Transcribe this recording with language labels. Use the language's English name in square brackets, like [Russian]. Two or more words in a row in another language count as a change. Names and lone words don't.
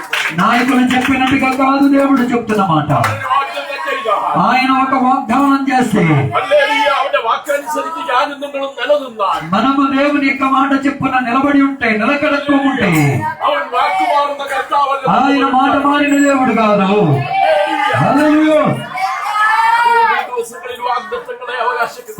[Telugu] నాయకులు చెప్పినట్టుగా కాదు, దేవుడు చెప్తున్న మాట. [Malayalam] അവന്റെ വാഗ്ദത്തം ചെയ്താൽ [Telugu] ఆయన ఒక వాగ్దానం చేస్తే [Malayalam] ഹല്ലേലൂയ, അവന്റെ വാക്കനുസരിച്ച് ഞാനും നിങ്ങളും നിലനിന്നാൽ [Telugu] మనము దేవుని యొక్క మాట చెప్పున నిలబడి ఉంటే, నిలకడతో ఉంటే, [Malayalam] അവൻ വാക്കുമാറുന്ന കർത്താവല്ല. [Telugu] ఆయన మాట మారిన దేవుడు కాదు. హల్లెలూయా. [Malayalam] ഈ ദിവസങ്ങളിൽ വാഗ്ദത്തങ്ങളെ അവകാശിക്കുന്നു.